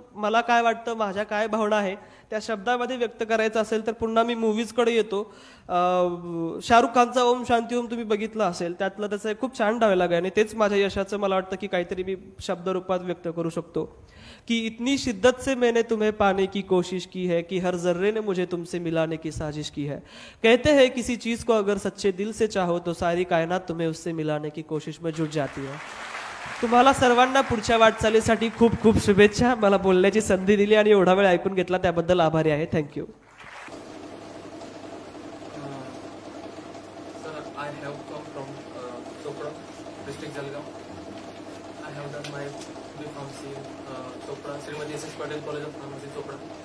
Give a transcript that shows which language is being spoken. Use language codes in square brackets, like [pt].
[mr] मला काय वाटतं, माझ्या काय भावना आहे त्या शब्दामध्ये व्यक्त करायचं असेल तर पुन्हा मी मूवीजकडे येतो. शाहरुख खानचा ओम शांती ओम तुम्ही बघितलं असेल, त्यातलं त्याचं एक खूप छान डायलॉग आहे आणि तेच माझ्या यशाचं मला वाटतं की काहीतरी मी शब्दरूपात व्यक्त करू शकतो कि [hi] इतनी शिद्दत से मैंने तुम्हें पाने की कोशिश की है [mr] कि हर जर्रे ने मुझे तुमसे मिलाने की साजिश की है. [hi] कहते हैं किसी चीज को अगर सच्चे दिल से चाहो तो सारी कायनात तुम्हें उससे मिलाने की कोशिश में जुट जाती है. [mr] तुम्हाला सर्वांना पुढच्या वाटचालीसाठी खूप खूप शुभेच्छा. मला बोलण्याची संधी दिली आणि एवढा वेळ ऐकून घेतला त्याबद्दल आभारी आहे. [en] Thank you. Sir, I have come from Chopra, district Jalgaon. I have done my B.Pharmacy in Chopra, Srimati S.S. Patel College of Pharmacy, Chopra.